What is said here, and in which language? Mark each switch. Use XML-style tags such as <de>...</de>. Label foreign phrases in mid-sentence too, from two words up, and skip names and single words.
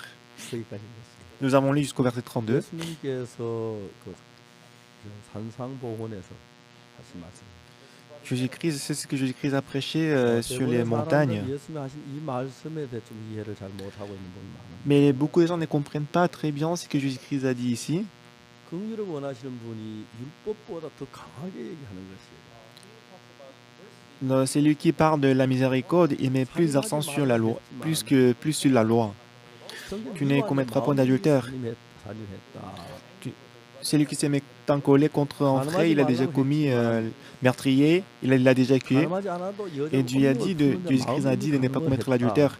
<fr>Nous avons lu jusqu'au verset 32.</fr> <ko>예수님께서 그 산상보훈에서 하신 말씀.</ko> <fr>Jésus-Christ, c'est ce que Jésus-Christ a prêché sur les montagnes.</fr> <ko>예수님이 하신 이 말씀에 대해 좀 이해를 잘 못하고 있는 분이 많아요.</ko> <fr>Mais beaucoup de gens ne comprennent pas très bien ce que Jésus-Christ a dit ici.</fr> <ko>긍휼을 원하시는 분이 율법보다 더 강하게 얘기하는 것이에요.</ko> <fr>Celui qui parle de la miséricorde, il met plus d'accent sur la loi, plus sur la loi. Tu ne commettras point d'adultère. Celui qui se met en colère contre un frère, il a déjà commis meurtrier, il l'a déjà tué. Et Dieu a dit, Jésus-Christ a dit de ne pas commettre l'adultère.</fr>